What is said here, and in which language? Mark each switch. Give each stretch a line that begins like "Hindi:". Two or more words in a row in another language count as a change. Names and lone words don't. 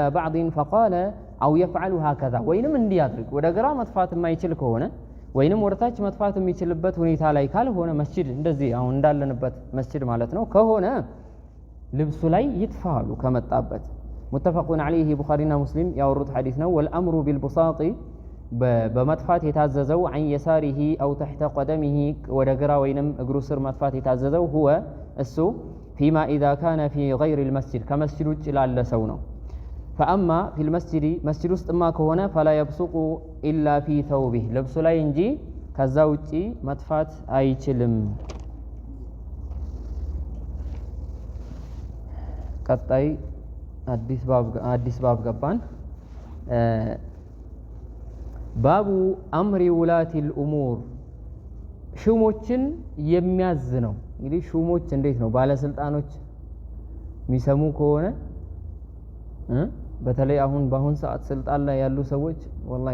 Arabic: بعض فقال او يفعل هكذا
Amharic: ወይንም እንዲያድርግ ወደ ግራ መጥፋት የማይችል ከሆነ ወይንም ወርታች መጥፋት የሚችልበት ሁኔታ ላይ ካልሆነ መስጂድ እንደዚህ አሁን እንዳለንበት መስጂድ ማለት ነው ከሆነ ልብሱ ላይ ይጥፋሉ ከመጣበት
Arabic: متفقون عليه
Amharic: ቡኻሪና ሙስሊም ያወሩት ሐዲስ ነው والامر بالبساط በመጥፋት የታዘዘው
Arabic: عن يساره او تحت قدمه
Amharic: ወደ ግራ ወይንም እግሩ ስር መጥፋት የታዘዘው هو እሱ
Arabic: فيما اذا كان في غير المسجد
Amharic: ከመስጂድ ውጭ ላለ ሰው ነው
Arabic: فأما في المسجد
Amharic: مسجد ውስጥ ማ ከሆነ
Arabic: فلا يبصق إلا في ثوبه
Amharic: ልብሱ ላይ እንጂ ከዛ ውጪ መጥፋት አይችልም ቀጣይ አዲስ ባብ ገባን
Arabic: باب أمر ولاة الأمور
Amharic: ሹሞችን የሚያዝ ነው እንግዲህ ሹሞች እንዴት ነው ባለስልጣኖች የሚሰሙ ከሆነ በተለይ አሁን በአሁን ሰዓት ስልጣን ላይ ያሉ ሰዎች والله